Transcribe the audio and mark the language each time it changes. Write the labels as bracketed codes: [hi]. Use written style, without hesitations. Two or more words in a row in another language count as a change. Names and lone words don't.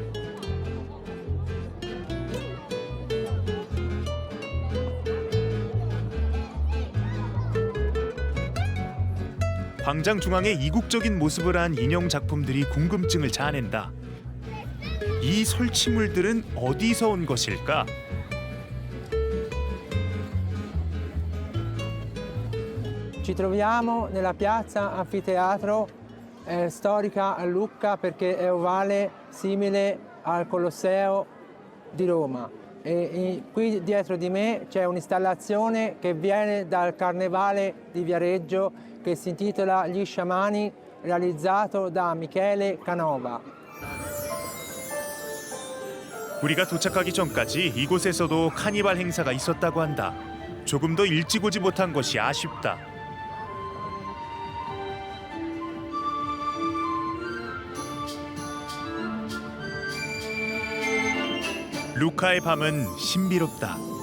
[ko] 광장 중앙에 이국적인 모습을 한 인형 작품들이 궁금증을 자아낸다. 이 설치물들은 어디서 온 것일까? [it] Ci troviamo nella piazza Anfiteatro storica a Lucca perché è ovale simile al Colosseo di Roma. Qui dietro di me c'è un'installazione che viene dal Carnevale di Viareggio che si intitola Gli Sciamani, realizzato da Michele Canova. [ko] 우리가 도착하기 전까지 이곳에서도 카니발 행사가 있었다고 한다. 조금 더 일찍 오지 못한 것이 아쉽다. 루카의 밤은 신비롭다.